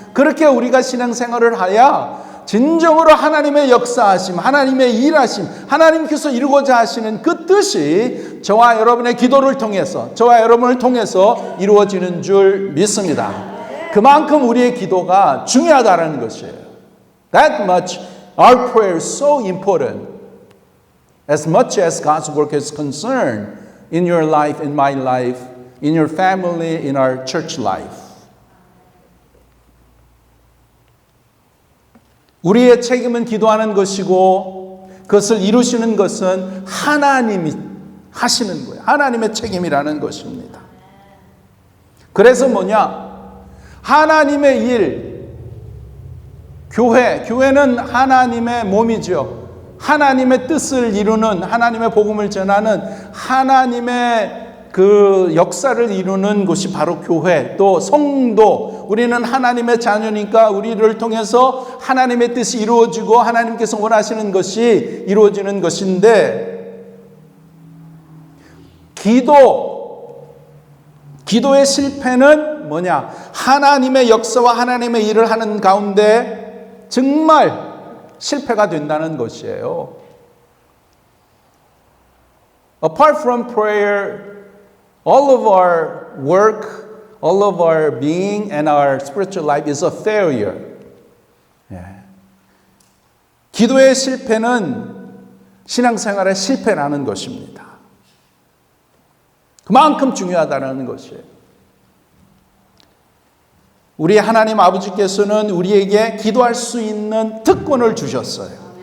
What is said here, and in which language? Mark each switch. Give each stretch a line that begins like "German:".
Korean: 그렇게 우리가 신앙생활을 하야 진정으로 하나님의 역사하심, 하나님의 일하심, 하나님께서 이루고자 하시는 그 뜻이 저와 여러분의 기도를 통해서, 저와 여러분을 통해서 이루어지는 줄 믿습니다. 그만큼 우리의 기도가 중요하다는 것이에요.
English: That much our prayer is so important. As much as God's work is concerned in your life, in my life, in your family, in our church life.
Korean: 우리의 책임은 기도하는 것이고 그것을 이루시는 것은 하나님이 하시는 거예요. 하나님의 책임이라는 것입니다. 그래서 뭐냐? 하나님의 일, 교회는 하나님의 몸이죠. 하나님의 뜻을 이루는, 하나님의 복음을 전하는 하나님의 그 역사를 이루는 곳이 바로 교회, 또 성도. 우리는 하나님의 자녀니까 우리를 통해서 하나님의 뜻이 이루어지고 하나님께서 원하시는 것이 이루어지는 것인데 기도의 실패는 뭐냐? 하나님의 역사와 하나님의 일을 하는 가운데 정말 실패가 된다는 것이에요.
English: Apart from prayer, all of our work, all of our being and our spiritual life is a failure.
Korean: 기도의 실패는 신앙생활의 실패라는 것입니다. 그만큼 중요하다는 것이에요. 우리 하나님 아버지께서는 우리에게 기도할 수 있는 특권을 주셨어요.